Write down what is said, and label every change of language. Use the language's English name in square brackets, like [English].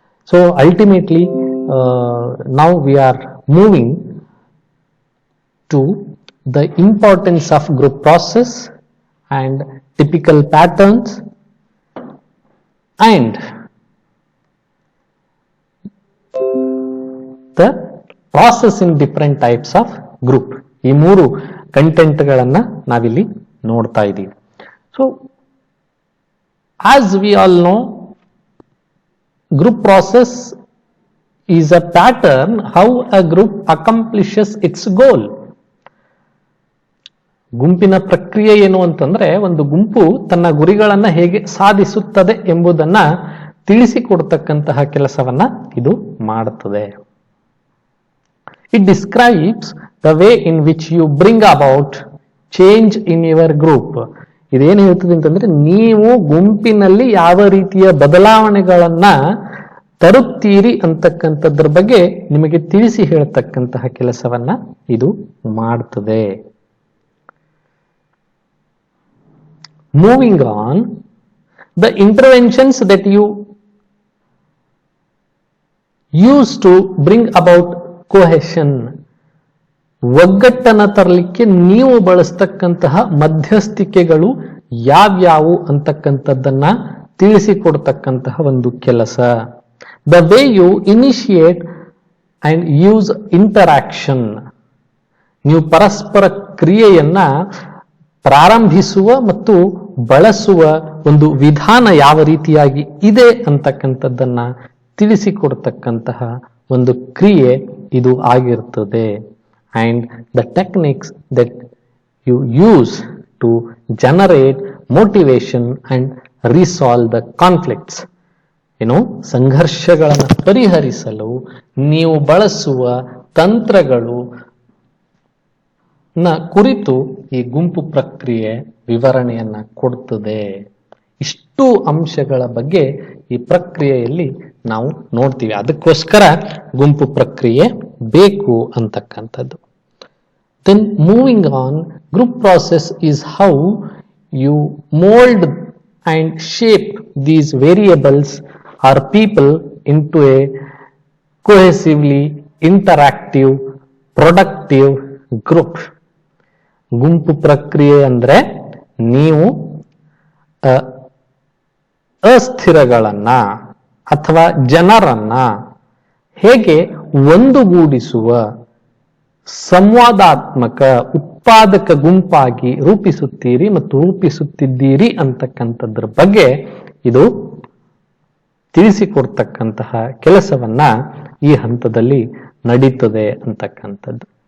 [English] so ultimately [Kannada] ನಾವು [English] We are moving to the importance of group process and typical patterns and the process in different types of group. [Kannada] ಈ ಮೂರು ಕಂಟೆಂಟ್ಗಳನ್ನ ನಾವಿಲ್ಲಿ ನೋಡ್ತಾ ಇದ್ದೀವಿ. [English] So as we all know, group process is a pattern how a group accomplishes its goal. [Kannada] ಗುಂಪಿನ ಪ್ರಕ್ರಿಯೆ ಏನು ಅಂತಂದ್ರೆ, ಒಂದು ಗುಂಪು ತನ್ನ ಗುರಿಗಳನ್ನ ಹೇಗೆ ಸಾಧಿಸುತ್ತದೆ ಎಂಬುದನ್ನ ತಿಳಿಸಿಕೊಡ್ತಕ್ಕಂತಹ ಕೆಲಸವನ್ನ ಇದು ಮಾಡುತ್ತದೆ. [English] It describes the way in which you bring about change in your group. [Kannada] ಇದೇನು ಹೇಳ್ತದೆ ಅಂತಂದ್ರೆ, ನೀವು ಗುಂಪಿನಲ್ಲಿ ಯಾವ ರೀತಿಯ ಬದಲಾವಣೆಗಳನ್ನ ತರುತ್ತೀರಿ ಅಂತಕ್ಕಂಥದ್ರ ಬಗ್ಗೆ ನಿಮಗೆ ತಿಳಿಸಿ ಹೇಳ್ತಕ್ಕಂತಹ ಕೆಲಸವನ್ನ ಇದು ಮಾಡ್ತದೆ. [English] moving on, the interventions that you use to bring about cohesion, [Kannada] ಒಗ್ಗಟ್ಟನ್ನ ತರಲಿಕ್ಕೆ ನೀವು ಬಳಸ್ತಕ್ಕಂತಹ ಮಧ್ಯಸ್ಥಿಕೆಗಳು ಯಾವ್ಯಾವು ಅಂತಕ್ಕಂಥದ್ದನ್ನ ತಿಳಿಸಿಕೊಡ್ತಕ್ಕಂತಹ ಒಂದು ಕೆಲಸ. [English] the way you initiate and use interaction, [Kannada] ನೀವು ಪರಸ್ಪರ ಕ್ರಿಯೆಯನ್ನ ಪ್ರಾರಂಭಿಸುವ ಮತ್ತು ಬಳಸುವ ಒಂದು ವಿಧಾನ ಯಾವ ರೀತಿಯಾಗಿ ಇದೆ ಅಂತಕ್ಕಂಥದ್ದನ್ನ ತಿಳಿಸಿಕೊಡ್ತಕ್ಕಂತಹ ಒಂದು ಕ್ರಿಯೆ ಇದು ಆಗಿರ್ತದೆ. [English] And the techniques that you use to generate motivation and resolve the conflicts, [Kannada] ಸಂಘರ್ಷಗಳನ್ನು ಪರಿಹರಿಸಲು ನೀವು ಬಳಸುವ ತಂತ್ರಗಳು ಕುರಿತು ಈ ಗುಂಪು ಪ್ರಕ್ರಿಯೆ ವಿವರಣೆಯನ್ನ ಕೊಡ್ತದೆ. ಇಷ್ಟು ಅಂಶಗಳ ಬಗ್ಗೆ ಈ ಪ್ರಕ್ರಿಯೆಯಲ್ಲಿ ನಾವು ನೋಡ್ತೀವಿ. ಅದಕ್ಕೋಸ್ಕರ ಗುಂಪು ಪ್ರಕ್ರಿಯೆ ಬೇಕು ಅಂತಕ್ಕಂಥದ್ದು. [English] Then moving on, group process is how you mold and shape these variables or people into a cohesively interactive, productive group. [Kannada] ಗುಂಪು ಪ್ರಕ್ರಿಯೆ ಅಂದ್ರೆ ನೀವು ಅಸ್ಥಿರಗಳನ್ನ ಅಥವಾ ಜನರನ್ನ ಹೇಗೆ ಒಂದುಗೂಡಿಸುವ ಸಂವಾದಾತ್ಮಕ ಉತ್ಪಾದಕ ಗುಂಪಾಗಿ ರೂಪಿಸುತ್ತೀರಿ ಮತ್ತು ರೂಪಿಸುತ್ತಿದ್ದೀರಿ ಅಂತಕ್ಕಂಥದ್ರ ಬಗ್ಗೆ ಇದು ತಿಳಿಸಿಕೊಡ್ತಕ್ಕಂತಹ ಕೆಲಸವನ್ನ ಈ ಹಂತದಲ್ಲಿ ನಡೀತದೆ ಅಂತಕ್ಕಂಥದ್ದು.